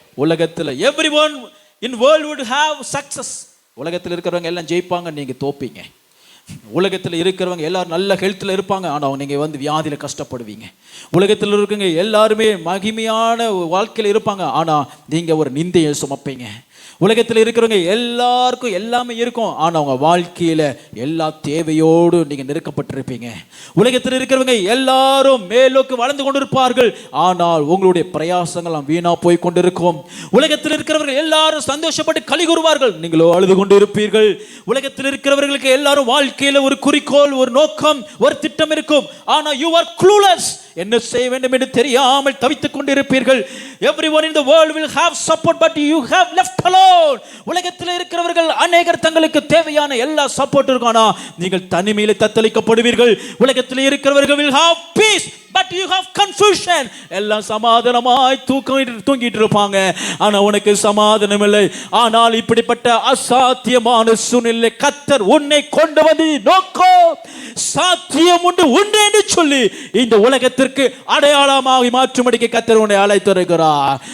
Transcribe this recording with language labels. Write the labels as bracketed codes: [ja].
[ta] உலகத்துல [en] everyone in world would have success. [ta] உலகத்தில் இருக்கிறவங்க எல்லாம் ஜெயிப்பாங்க, நீங்க தோப்பீங்க. உலகத்தில் இருக்கிறவங்க எல்லாரும் நல்ல ஹெல்த்தில் இருப்பாங்க, ஆனால் நீங்கள் வந்து வியாதியில் கஷ்டப்படுவீங்க. உலகத்தில் இருக்கவங்க எல்லாருமே மகிமையான வாழ்க்கையில் இருப்பாங்க, ஆனால் நீங்கள் ஒரு நிந்தையை சுமப்பீங்க. உலகத்தில் இருக்கிறவங்க எல்லாருக்கும் எல்லாமே இருக்கும், ஆனால் அவங்க வாழ்க்கையில் எல்லா தேவையோடு நீங்கள் நெருக்கப்பட்டிருப்பீங்க. உலகத்தில் இருக்கிறவங்க எல்லாரும் மேலோக்கு வளர்ந்து கொண்டிருப்பார்கள், ஆனால் உங்களுடைய பிரயாசங்கள் வீணா போய் கொண்டிருக்கும். உலகத்தில் இருக்கிறவர்கள் எல்லாரும் சந்தோஷப்பட்டு களி கூறுவார்கள், நீங்களோ அழுது கொண்டு இருப்பீர்கள். உலகத்தில் இருக்கிறவர்களுக்கு எல்லாரும் வாழ்க்கையில் ஒரு குறிக்கோள், ஒரு நோக்கம், ஒரு திட்டம் இருக்கும், ஆனால் [en] you are clueless. [ta] என்ன செய்ய வேண்டும் என்று தெரியாமல் தவித்துக் கொண்டிருப்பீர்கள். [en] Everyone in the world will have support, but you have left alone. [ta] உலகத்தில் இருக்கிறவர்கள் அநேகர் தங்களுக்கு தேவையான எல்லா சப்போர்ட் இருக்கும், ஆனா நீங்கள் தனிமையில் தத்தளிக்கப்படுவீர்கள். உலகத்தில் இருக்கிறவர்கள் [en] will have peace, but you have confusion. [ta] எல்லாம் சமாதானமாய் தூங்கிட்டு இருப்பாங்க, ஆனா உனக்கு சமாதானம் இல்லை. ஆனால் இப்படிப்பட்ட அசாத்தியமான சூழ்நிலை கர்த்தர் உன்னை கொண்டு வந்து நோக்கம் சாத்தியம் உண்டு உண்டு என்று சொல்லி இந்த உலகத்திற்கு அடையாளமாக மாற்றும்படிக்கு கர்த்தர் உன்னை அழைத்திருக்கிறார்.